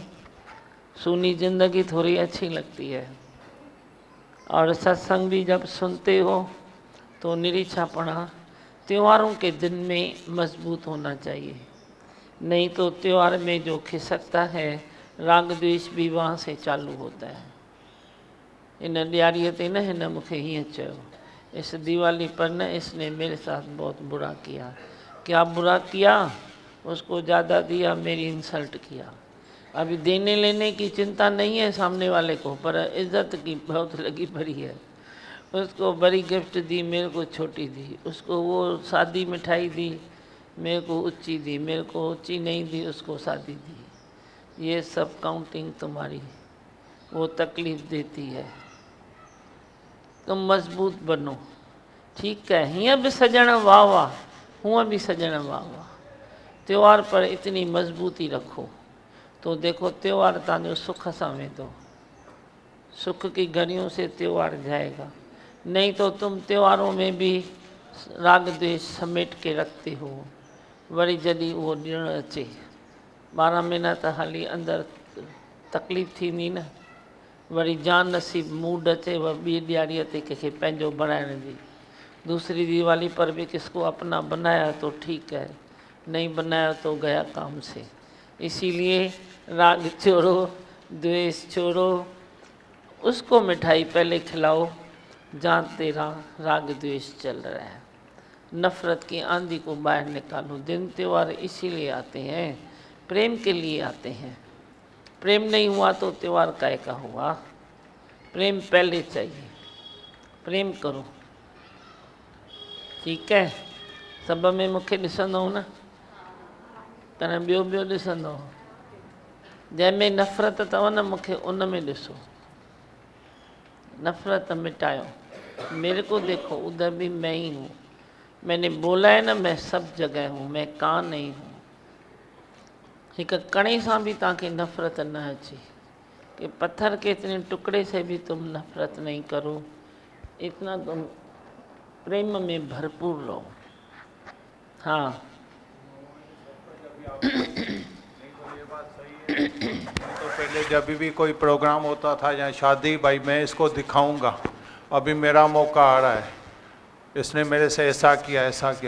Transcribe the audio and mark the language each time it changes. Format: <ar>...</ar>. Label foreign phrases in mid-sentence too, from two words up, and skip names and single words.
<hi>सूनी जिंदगी थोड़ी अच्छी लगती है। और सत्संग भी जब सुनते हो तो निरीक्षापना त्योहारों के दिन में मजबूत होना चाहिए। नहीं तो त्योहार में जो खिसकता है, राग द्वेष भी वहाँ से चालू होता है।</hi> <sd>इन ॾियारीअ ते न हिन मूंखे हीअं चयो,</sd> <hi>इस दिवाली पर न इसने मेरे साथ बहुत बुरा किया। क्या बुरा किया? उसको ज़्यादा दिया, मेरी इंसल्ट किया। अभी देने लेने की चिंता नहीं है सामने वाले को, पर इज्जत की बहुत लगी पड़ी है। उसको बड़ी गिफ्ट दी, मेरे को छोटी दी। उसको वो सादी मिठाई दी, मेरे को ऊंची दी। मेरे को ऊंची नहीं दी, उसको सादी दी। ये सब काउंटिंग तुम्हारी, वो तकलीफ़ देती है। तुम मजबूत बनो। ठीक है,</hi> <sd>हीअं बि सजण वाह वाह, हूअं भी सजण वाह वाह।</sd> <hi>त्योहार पर इतनी मजबूती रखो तो देखो त्योहार</hi> <sd>तव्हांजो सुख सां वेंदो।</sd> <hi>सुख की घड़ियों से त्योहार जाएगा। नहीं तो तुम त्योहारों में भी राग द्वेष समेट के रखते हो।</hi> <sd>वरी जॾहिं उहो ॾिणु अचे 12 महीना त हाली अंदर तकलीफ़ थींदी न, वरी जान नसीब मूड अचे व ॿी ॾियारीअ ते कंहिंखे पंहिंजो बणाइण जी।</sd> <hi>दूसरी दिवाली पर भी किसको अपना बनाया तो ठीक है, नहीं बनाया तो गया काम से। इसीलिए राग छोड़ो, द्वेष छोड़ो, उसको मिठाई पहले खिलाओ जहाँ तेरा राग द्वेष चल रहा है। नफ़रत की आंधी को बाहर निकालो। दिन त्योहार इसीलिए आते हैं, प्रेम के लिए आते हैं। प्रेम नहीं हुआ तो त्योहार काहे का हुआ। प्रेम पहले चाहिए, प्रेम करो, ठीक है।</hi> <sd>सब में मूंखे ॾिसंदव न, तॾहिं ॿियो ॿियो ॾिसंदव। जंहिंमें नफ़रत अथव न, मूंखे उन में ॾिसो। नफ़रत मिटायो।</sd> <hi>मेरे को देखो, उधर भी मैं ही हूँ। मैंने बोला है ना, मैं सब जगह हूँ, मैं कहाँ नहीं हूँ।</hi> <sd>हिक कणे सां भी तव्हांखे नफ़रत न अचे कि</sd> <hi>पत्थर के इतने टुकड़े से भी तुम नफ़रत नहीं करो, इतना तुम प्रेम में भरपूर रहो। हाँ तो पहले जब भी कोई प्रोग्राम होता था या शादी, भाई मैं इसको दिखाऊंगा, अभी मेरा मौका आ रहा है, इसने मेरे से ऐसा किया ऐसा किया।</hi>